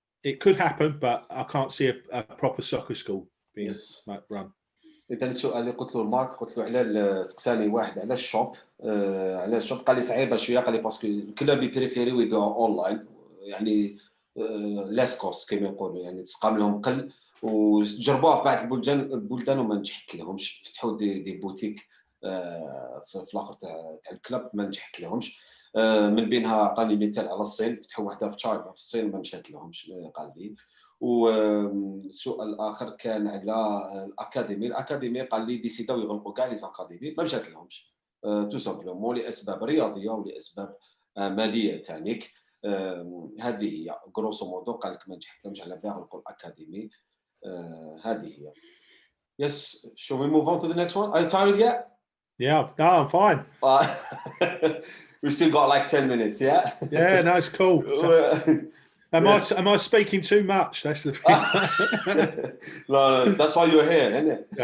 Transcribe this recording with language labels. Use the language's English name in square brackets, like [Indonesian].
[English] It could happen, but I can't see a proper soccer school being run. [Arabic] اذا السؤال اللي قلت له مارك، قلت له على سقساني واحد على الشوب، قال لي صعيبه شويه، قال لي باسكو الكلوب يبريفيريو يبيعوا اونلاين، يعني لاس كوست كما يقولوا، يعني تسقام لهم قل، وجربوها في بعض البلدان وما نجحت لهمش. فتحوا دي بوتيك في الاخر تاع الكلوب ما نجحت لهمش. من بينها عطاني مثال على الصين، فتحوا واحده في تشاينا في الصين ما مشات لهمش قال لي. والسؤال الاخر كان على الاكاديمي قال لي ديسيداو يغلقوا كاع لي زاكاديمي، ما مشات لهمش تو سامبلومون لاسباب رياضيه ولاسباب ماليه تانيك. هذه هي غروسو مودو، قال لك ما نجحت لهمش على بالها يغلقوا الاكاديمي. هذه هي. [English] Yes, shall we move on to the next one? Are you tired yet? Yeah, no, I'm fine. We still got like 10 minutes, yeah? Yeah, no, it's cool. Am I speaking too much? That's the thing. No, that's why you're here, isn't it?